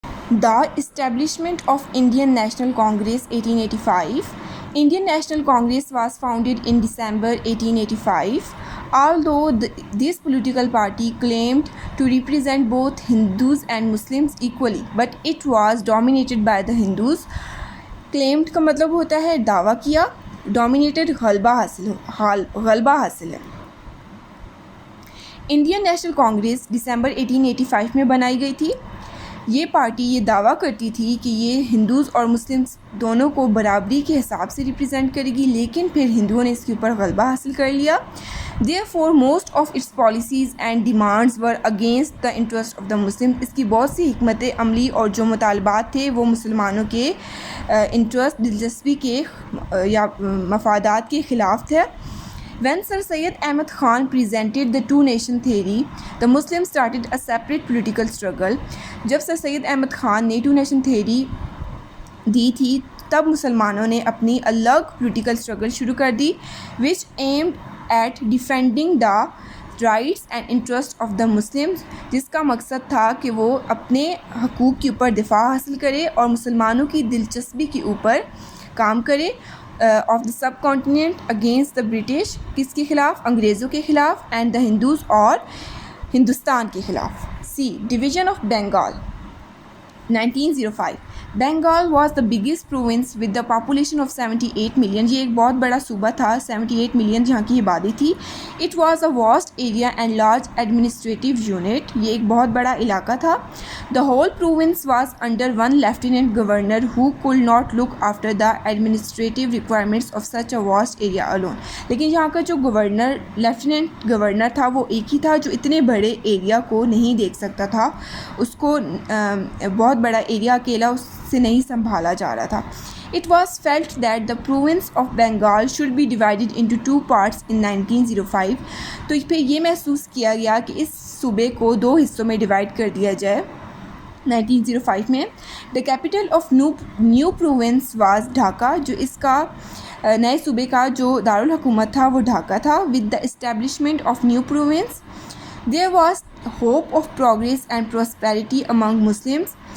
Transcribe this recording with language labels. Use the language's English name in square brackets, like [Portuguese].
[English] The establishment of Indian National Congress 1885. Indian National Congress was founded in December 1885. Although this political party claimed to represent both Hindus and Muslims equally, but it was dominated by the Hindus. [Urdu] Claimed کا مطلب ہوتا ہے دعویٰ کیا, dominated غلبہ حاصل ہے. Indian national Congress دسمبر 1885 میں بنائی گئی تھی. یہ پارٹی یہ دعویٰ کرتی تھی کہ یہ ہندوز اور مسلمس دونوں کو برابری کے حساب سے ریپرزینٹ کرے گی, لیکن پھر ہندوؤں نے اس کے اوپر غلبہ حاصل کر لیا. [English] Therefore, most of its policies and demands were against the interest of the Muslims. [Urdu] اس کی بہت سی حکمت عملی اور جو مطالبات تھے وہ مسلمانوں کے انٹرسٹ, دلچسپی کے یا مفادات کے خلاف تھے. [English] When Sir Syed Ahmad Khan presented the two-nation theory, the Muslims started a separate political struggle. [Urdu] جب سر سید احمد خان نے ٹو نیشن تھیوری دی تھی تب مسلمانوں نے اپنی الگ پولیٹیکل اسٹرگل شروع کر دی, [English] which aimed at defending the rights and interests of the Muslims, [Urdu] جس کا مقصد تھا کہ وہ اپنے حقوق کے اوپر دفاع حاصل کرے اور مسلمانوں کی دلچسپی کے اوپر کام کرے. [English] of the subcontinent against the British, [Urdu] کس کے خلاف؟ انگریزوں کے خلاف, [English] and the Hindus [Urdu] اور ہندوستان کے خلاف. [English] See division of Bengal 1905. Bengal was the biggest province with the population of 78 million. [Urdu] یہ ایک بہت بڑا صوبہ تھا, 78 ملین جہاں کی آبادی تھی. [English] It was a vast area and large administrative unit. [Urdu] یہ ایک بہت بڑا علاقہ تھا. [English] The whole province was under one lieutenant governor who could not look after the administrative requirements of such a vast area alone. [Urdu] لیکن یہاں کا جو گورنر لیفٹیننٹ گورنر تھا وہ ایک ہی تھا جو اتنے بڑے ایریا کو نہیں دیکھ سکتا تھا. اس کو بہت بڑا ایریا اکیلا اس سے نہیں سنبھالا جا رہا تھا. [English] It was felt that the province of Bengal should be divided into two parts in 1905. [Urdu] تو پھر یہ محسوس کیا گیا کہ اس صوبے کو دو حصوں میں ڈیوائڈ کر دیا جائے 1905 میں. [English] The capital of new province was Dhaka. [Urdu] جو اس کا نئے صوبے کا جو دارالحکومت تھا وہ ڈھاکہ تھا. [English] With the establishment of new province, there was hope of progress and prosperity among Muslims.